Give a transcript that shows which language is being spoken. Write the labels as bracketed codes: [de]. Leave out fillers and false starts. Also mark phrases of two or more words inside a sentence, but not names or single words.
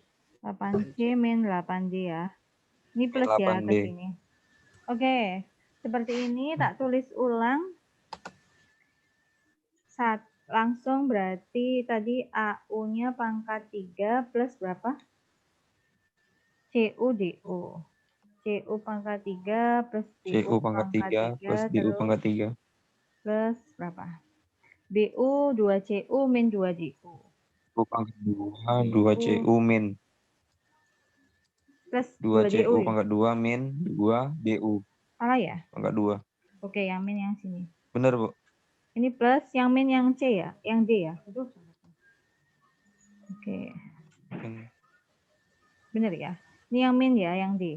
[id] 8C min 8D ya. Ini plus ya 8D. ke sini. Oke. Seperti ini tak tulis ulang. Langsung berarti tadi AU-nya pangkat 3 plus berapa? CU DU. CU pangkat 3 plus DU CU pangkat 3 plus DU pangkat 3. Plus berapa? BU 2CU min 2DU. U pangkat 2, 2CU min. Plus 2CU 2DU ya? pangkat 2 min 2 DU Salah ya? pangkat 2. Oke, yang min yang sini. Bener, Bu? Ini plus yang min yang C ya? Yang D ya? Oke. Bener ya? Ini yang min ya, yang D.